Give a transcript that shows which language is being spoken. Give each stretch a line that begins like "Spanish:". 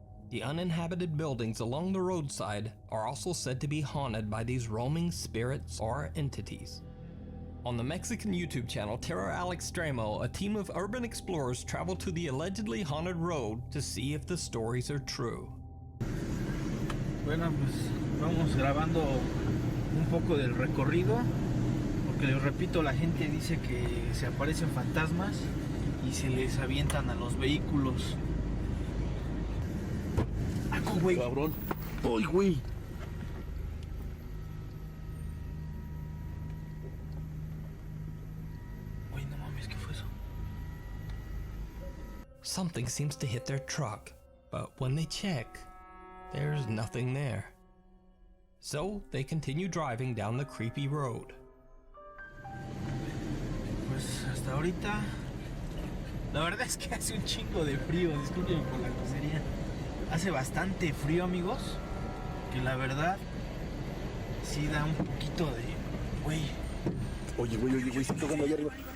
English: The uninhabited buildings along the roadside are also said to be haunted by these roaming spirits or entities. On the Mexican YouTube channel Terra al Extremo, a team of urban explorers travel to the allegedly haunted road to see if the stories are true.
Spanish: Bueno, pues vamos grabando un poco del recorrido, porque les repito, la gente dice que se aparecen fantasmas y se les avientan a los vehículos. ¡Aco, güey! ¡Cabrón! ¡Ay, güey! Güey, no mames, ¿qué fue eso?
English: Something seems to hit their truck, but when they check, there's nothing there. So they continue driving down the creepy road.
Spanish: Pues hasta ahorita, la verdad es que hace un chingo de frío, discúlpenme por la grosería. Hace bastante frío, amigos, que la verdad sí da un poquito de... Güey. Oye, están tocando allá arriba.